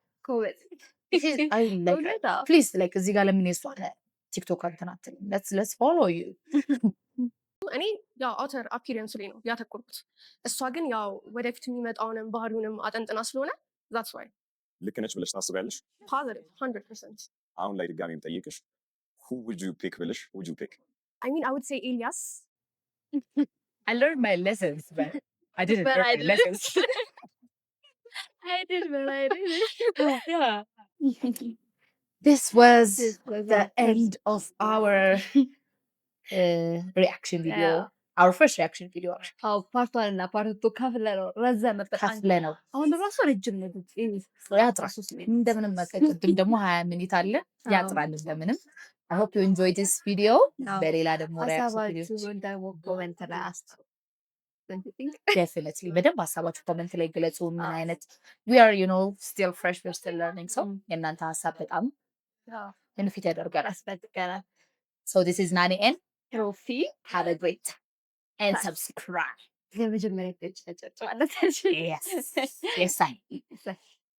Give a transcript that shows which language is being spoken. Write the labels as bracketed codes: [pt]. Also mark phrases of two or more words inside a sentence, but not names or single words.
[am] ጎበዝ። [en] I like [am] እውነት አዎ። [en] please like [am] እዚህ ጋር ለምን የሷ ቲክቶክ እንትን አትልም? [en] let's follow you. [am] እኔ ያው [en] outer appearance [am] ላይ ነው ያተኮርኩት። እሷ ግን ያው ወደፊት የሚመጣውንም ባህሪውንም አጠንጥና ስለሆነ [en] that's why [am] ልክ ነች ብለሽ ታስቢያለሽ? [en] positive 100%. [am] አሁን ላይ ድጋሚ የምጠይቅሽ [en] who would you pick ብለሽ would you pick? I mean I would say Elias. I learned my lessons but I didn't But learn I my didn't. lessons. I did, but I didn't. Yeah. This was This was the our first- end of our reaction video. Yeah. Our first reaction video. [am] አዎ [en] part one [am] እና [en] part two [am] ከፍለ ነው ረዘመበት። ከፍለ ነው አሁን ራሱ ረጅም ነው። ያጥራል። እንደምንም ቅድም ደግሞ 20 ሚኒት አለ ያጥራል እንደምንም። [en] I hope you enjoyed this video. [am] አዎ። በሌላ ደግሞ [en] reaction video [am] ሀሳባችሁን ደግሞ ኮሜንት ላይ አስቀምጡ። definitely በደንብ ሀሳባችሁ ኮመንት ላይ ግለጹ። ምን አይነት [en] we are you know still fresh we're still learning so [am] የእናንተ ሀሳብ በጣም benefit ያደርጋል። ያስፈልገናል። [en] So this is Nani and ሮፊ have a great time and subscribe. [am] የመጀመሪያ ፔጅ ተጨጫዋለች። [en] Yes. Yes, I.